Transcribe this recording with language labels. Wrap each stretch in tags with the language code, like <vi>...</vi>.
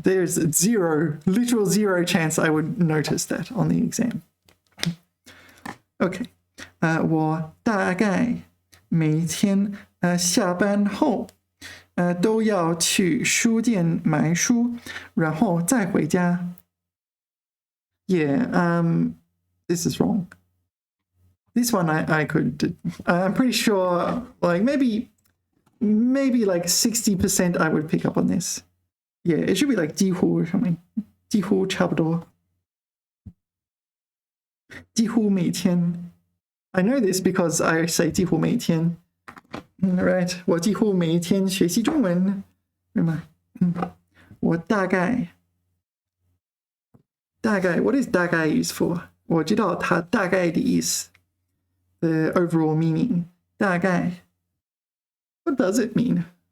<en>There's literal zero chance I would notice that on the exam. Okay.</en> <zh>我大概每天下班后都要去书店买书，然后再回家。</zh> <en>Yeah, this is wrong. This one I could. I'm pretty sure, like maybe like 60% I would pick up on this. Yeah, it should be like 几乎 or something.</en> <zh>几乎差不多。几乎每天。</zh> <en>I know this because I say</en> <zh>几乎每天。 Right, 我几乎每天学习中文，对吗？我大概</zh> <en>what is 大概 used for?</en> <zh>我知道它大概的意思。</zh> <en>The overall meaning. 大概 What does it mean?</en>